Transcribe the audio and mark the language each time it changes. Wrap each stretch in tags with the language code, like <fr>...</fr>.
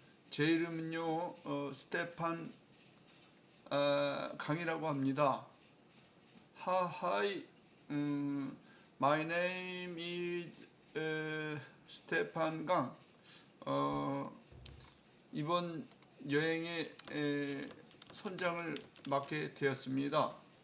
<ko>제 이름은요 스테판 강이라고 합니다.</ko> <en>Hi, my name is 스테판 강.</en> <ko>이번 여행의 선장을 맡게 되었습니다.</ko>